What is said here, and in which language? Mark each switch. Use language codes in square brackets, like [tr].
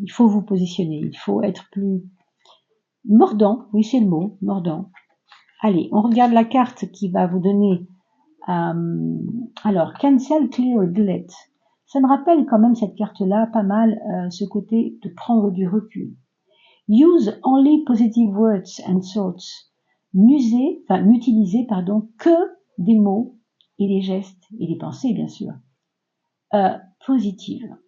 [fr] Il faut vous positionner, il faut être plus mordant, oui c'est le mot, mordant. Allez, on regarde la carte qui va vous donner... alors, [en] cancel, clear, delete. [fr] Ça me rappelle quand même cette carte-là pas mal, ce côté de prendre du recul. [en] Use only positive words and thoughts. [fr] N'utilisez que des mots et des gestes et des pensées, bien sûr, positives.